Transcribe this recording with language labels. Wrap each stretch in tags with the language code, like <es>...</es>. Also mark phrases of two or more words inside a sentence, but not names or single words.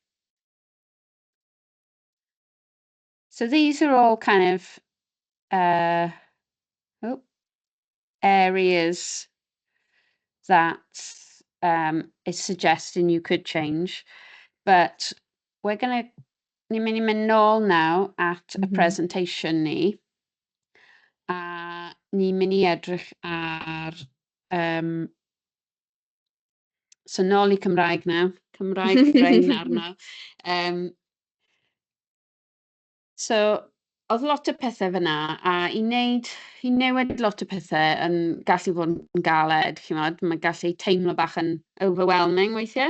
<en>So these are all kind of areas that is suggesting you could change. But we're going to</en> <cy>ni'n mynd i mynd nôl nawr at y presentation ni. A ni'n mynd i edrych ar... so nôl i Cymraeg nawr. Cymraeg brain arno. So, oedd lot o pethau fyna, a i newid lot o pethau yn gallu fod yn galed, mae gallu teimlo bach yn overwhelming weithiau.</cy>